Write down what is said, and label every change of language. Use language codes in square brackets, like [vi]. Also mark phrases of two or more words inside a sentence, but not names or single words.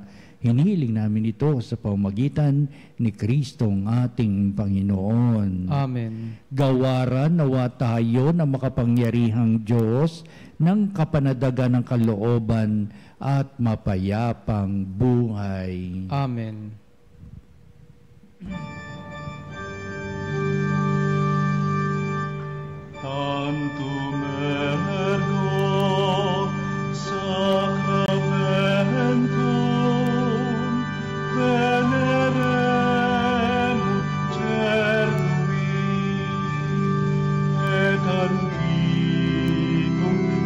[tl] Hinihiling namin ito sa pamamagitan ni Kristong ating Panginoon. Amen. Gawaran nawa tayo ng makapangyarihang Diyos ng kapanadagan ng kalooban at mapayapang buhay. Amen. [la] Tantum ergo sacramentum veneremur cernui et antiquum